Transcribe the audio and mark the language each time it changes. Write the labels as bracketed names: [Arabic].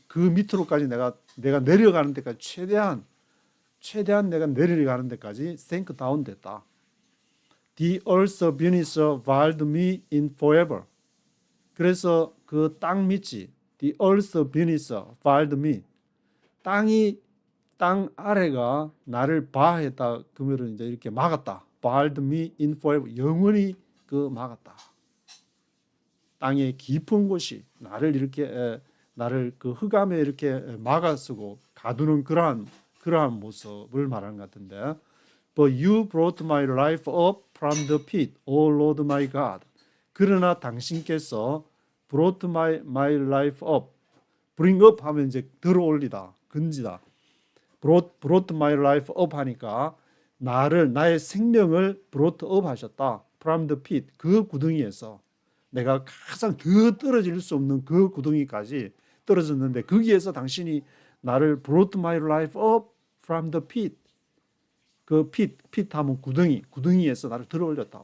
[Korean] 그 밑으로까지 내가 내려가는 데까지 최대한 내가 내려가는 데까지 sank down 됐다. [English] The earth's beneath veiled me in forever. [Korean] 그래서 그 땅 밑이 [English] the earth's beneath veiled me. [Korean] 땅 아래가 나를 바했다. 그러면 이제 이렇게 막았다. [English] veiled me in forever. [Korean] 영원히 그 막았다. 땅의 깊은 곳이 나를 이렇게 나를 그 흑암에 이렇게 막아쓰고 가두는 그러한 모습을 말하는 것 같은데, [English] But you brought my life up from the pit, O Lord my God. [Korean] 그러나 당신께서 [English] brought my life up. [Korean] bring up 하면 이제 들어올리다, 건지다. [English] brought my life up [Korean] 하니까 나의 생명을 brought up 하셨다. from the pit, 그 구덩이에서 내가 가장 더 떨어질 수 없는 그 구덩이까지 떨어졌는데 거기에서 당신이 나를 [English] brought my life up from the pit. [Korean] 그 pit 하면 구덩이에서 나를 들어올렸다.